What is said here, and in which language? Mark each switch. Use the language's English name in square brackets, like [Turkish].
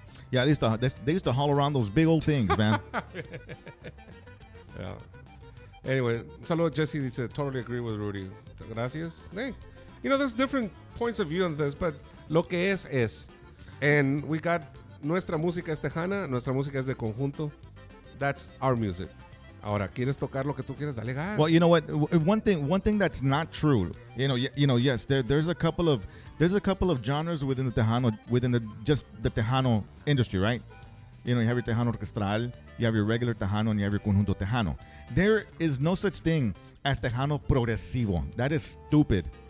[English] Yeah, they used to haul around those big old things, man. Yeah. Anyway, saludo Jesse dice, totally agree with Rudy. Gracias. Hey, there's different points of view on this, but [Spanish] lo que es. [English] And we got [Spanish] nuestra música es tejana, nuestra música es de conjunto. [English] That's our music. [Spanish] Ahora, ¿quieres tocar lo que tú quieres? Dale gas. [English] Well, you know what? One thing that's not true. Yes, there's a couple of genres within the Tejano, just the Tejano industry, right? You have your Tejano Orquestral, you have your regular Tejano, and you have your Conjunto Tejano. There is no such thing as Tejano Progresivo. That is stupid.